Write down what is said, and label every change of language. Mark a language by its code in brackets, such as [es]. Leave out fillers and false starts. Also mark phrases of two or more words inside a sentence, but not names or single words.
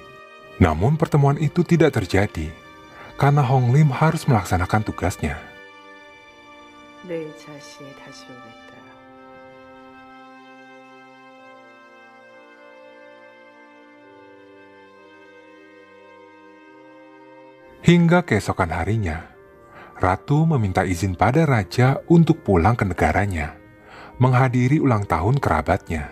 [id] Namun pertemuan itu tidak terjadi, karena Hong Lim harus melaksanakan tugasnya. [ko] 내 자신이 다시 오겠다. [id] Hingga keesokan harinya, Ratu meminta izin pada raja untuk pulang ke negaranya, menghadiri ulang tahun kerabatnya.